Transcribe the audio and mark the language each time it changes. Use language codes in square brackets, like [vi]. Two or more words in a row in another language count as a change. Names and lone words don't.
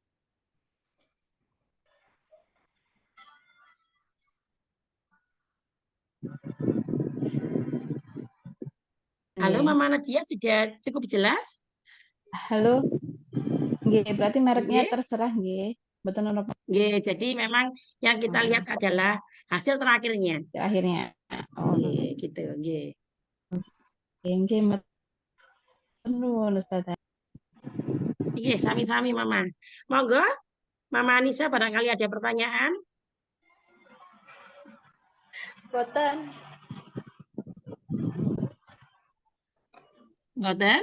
[id] Halo Mama Nadia, sudah cukup jelas? Halo. Nggih, berarti mereknya terserah nggih. Betul napa? Nggih, jadi memang yang kita lihat adalah hasil terakhirnya. Akhirnya. Oh, nggih, gitu, nggih. [jv] Nggih, nuwun Ustazah. Nggih, sami-sami Mama. [id] Monggo, Mama Anissa barangkali ada pertanyaan? [jv] Boten. Boten?